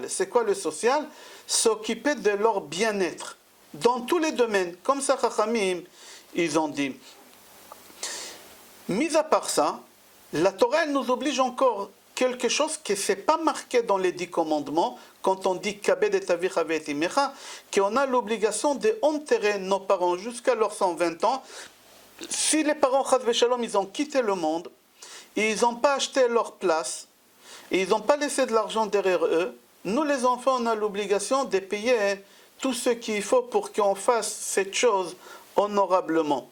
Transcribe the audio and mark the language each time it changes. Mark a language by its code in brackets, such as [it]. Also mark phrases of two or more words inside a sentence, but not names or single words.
[fr] C'est quoi le social? S'occuper de leur bien-être. Dans tous les domaines. Comme ça, Chachamim, ils ont dit. Mis à part ça, la Torah elle nous oblige encore quelque chose qui n'est pas marqué dans les 10 commandements, quand on dit [he] כבד את אביך ואת אמך, [fr] qu'on a l'obligation d'enterrer nos parents jusqu'à leurs 120 ans. Si les parents, [he] חס ושלום, [fr] ils ont quitté le monde, et ils n'ont pas acheté leur place, et ils n'ont pas laissé de l'argent derrière eux, nous les enfants, on a l'obligation de payer tout ce qu'il faut pour qu'on fasse cette chose honorablement.